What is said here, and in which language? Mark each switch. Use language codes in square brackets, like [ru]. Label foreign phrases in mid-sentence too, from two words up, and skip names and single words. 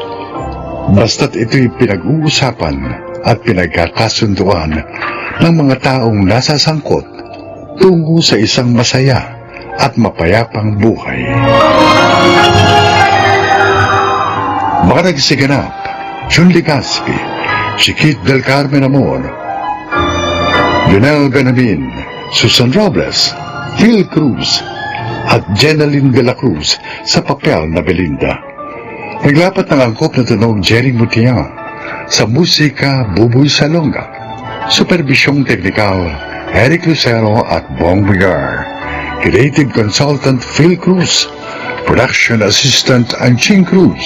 [tl] Basta't ito'y pinag-uusapan at pinagkakasunduan ng mga taong nasasangkot tungo sa isang masaya at mapayapang buhay. Mga nagsiganap, Jun Ligaspi, Chiquit del Carmen Amor, Lionel Benamin, Susan Robles, Phil Cruz, at Jenaline de la Cruz sa papel na Belinda. Naglapat ng angkop na tunog Jerry Mutia, sa musika Buboy Salonga, supervisyong teknikal Eric Lucero at Bong Vigar, [en] creative consultant [tl] Phil Cruz, [en] production assistant [tl] Anching Cruz.